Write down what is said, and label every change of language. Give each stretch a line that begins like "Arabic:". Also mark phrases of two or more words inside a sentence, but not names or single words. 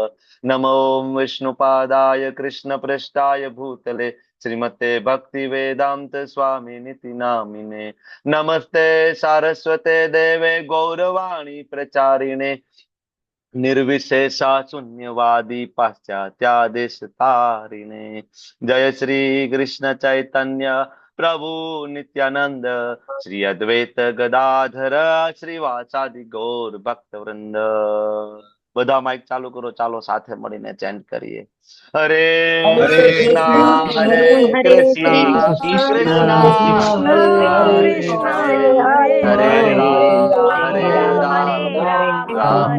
Sanskrit: नमो विष्णुपादाय कृष्णप्रेष्ठाय भूतले श्रीमते भक्ति वेदांत स्वामी निति नामिने नमस्ते सारस्वते देवे गौरवाणी प्रचारिणे निर्विशेषा शून्यवादी पाश्चात्यादेश तारिणे जय श्री कृष्ण चैतन्य प्रभु नित्यानंद श्री अद्वैत गदाधर श्रीवासादि गौर भक्त वृंद.
Gujarati: બધા માઇક ચાલુ કરો, ચાલો સાથે મળીને ચેન્ટ કરીએ. હરે હરે કૃષ્ણ હરે હરે કૃષ્ણ કૃષ્ણ કૃષ્ણ કૃષ્ણ હરે કૃષ્ણ હરે હરે હરે હરે રામ હરે રામ રામ